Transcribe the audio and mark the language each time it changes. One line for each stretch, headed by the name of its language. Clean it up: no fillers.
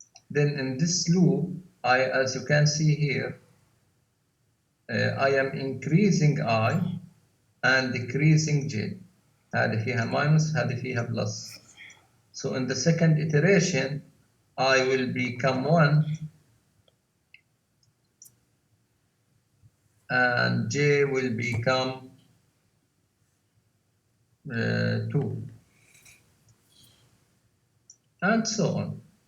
English: Then in this loop, as you can see here, I am increasing I and decreasing J.
Arabic: هذه فيها minus, هذه فيها plus.
English: So in the second iteration, I will become 1 and J will become 2, and so on.